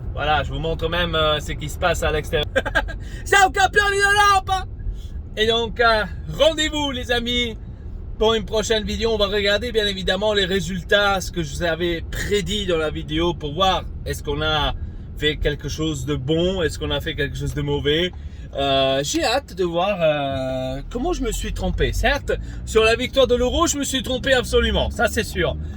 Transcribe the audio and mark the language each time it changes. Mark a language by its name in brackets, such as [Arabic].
[French] Voilà, je vous montre même ce qui se passe à l'extérieur. [Italian] Siamo campioni d'Europa. [French] Et donc, rendez-vous les amis pour une prochaine vidéo. On va regarder bien évidemment les résultats, ce que je vous avais prédit dans la vidéo pour voir est-ce qu'on a fait quelque chose de bon, est-ce qu'on a fait quelque chose de mauvais. J'ai hâte de voir comment je me suis trompé. Certes, sur la victoire de l'Euro, je me suis trompé absolument, ça c'est sûr.